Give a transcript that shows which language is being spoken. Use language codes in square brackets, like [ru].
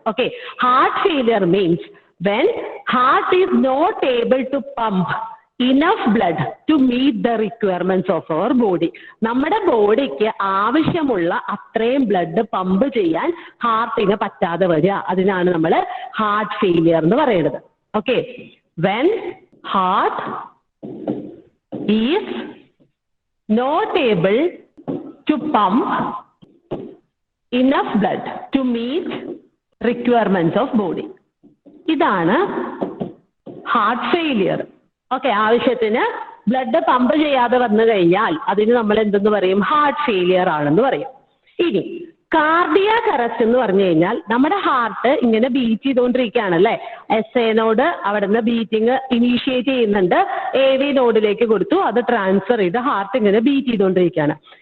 [en] Okay, heart failure means when heart is not able to pump enough blood to meet the requirements of our body. [ml] നമ്മുടെ ബോഡിക്ക് ആവശ്യമുള്ള അത്രയും blood pump ചെയ്യാൻ ഹാർട്ടിന് പറ്റാതെ വരിക, അതിനാണ് നമ്മൾ ഹാർട്ട് ഫെയിലിയർ എന്ന് പറയുന്നത്. [en] Okay, when heart is not able to pump enough blood to meet requirements of body. [ml] ഇതാണ് ഹാർട്ട് ഫെയിലിയർ. ഓക്കെ, ആവശ്യത്തിന് ബ്ലഡ് പമ്പ് ചെയ്യാതെ വന്നു കഴിഞ്ഞാൽ അതിന് നമ്മൾ എന്തെന്ന് പറയും? ഹാർട്ട് ഫെയിലിയർ ആണെന്ന് പറയും. ഇനി കാർഡിയാക് അറസ്റ്റ് എന്ന് പറഞ്ഞു കഴിഞ്ഞാൽ നമ്മുടെ ഹാർട്ട് ഇങ്ങനെ ബീറ്റ് ചെയ്തുകൊണ്ടിരിക്കുകയാണല്ലേ. SA നോഡ് അവിടെ നിന്ന് ബീറ്റിംഗ് ഇനീഷ്യേറ്റ് ചെയ്യുന്നുണ്ട്, AV നോഡിലേക്ക് കൊടുത്തു, അത് ട്രാൻസ്ഫർ ചെയ്ത് ഹാർട്ട് ഇങ്ങനെ ബീറ്റ് ചെയ്തുകൊണ്ടിരിക്കുകയാണ്.